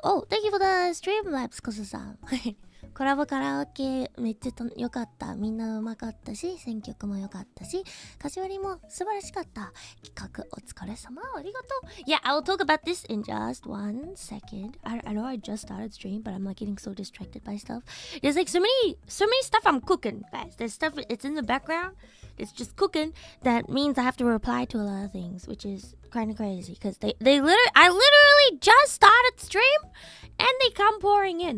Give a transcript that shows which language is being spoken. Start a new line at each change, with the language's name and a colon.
English: Oh, thank you for the Streamlabs, コスさん。
Japanese: コラボカラオケめっちゃ良かった。みんなうまかったし、選曲も良かったし、歌詞割りも素晴らしかった。企画お疲れ様。ありがとう。
English: Yeah, I will talk about this in just 1 second. I know I just started stream, but I'm like getting so distracted by stuff. There's like so many stuff I'm cooking, guys. There's stuff it's in the background. It's just cooking. That means I have to reply to a lot of things, which is kind of crazy because I literally just started stream and they come pouring in.